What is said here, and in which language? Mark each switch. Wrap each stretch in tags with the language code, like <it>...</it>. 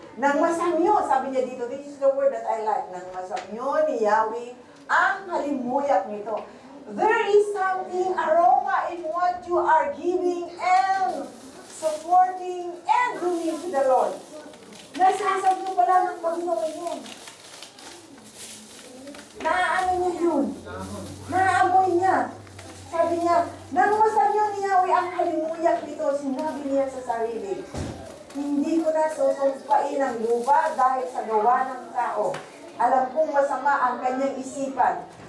<tl>Nang masamyo, sabi niya dito,</tl> <en>this is the word that I like.</en> <tl>Nang masamyo ni Yahweh ang halimuyak nito.</tl> <en>There is something aroma in what you are giving and supporting and doing to the Lord.</en> <tl>Nasasabi mo pala ng Panginoon yun. Naaano niya yun? Naamoy niya. Sabi niya, nang masamyo ni Yahweh ang halimuyak nito, sinabi niya sa sarili, hindi ko na susumpain ang lupa dahil sa gawa ng tao. Alam kong masama ang kanyang isipan.</tl>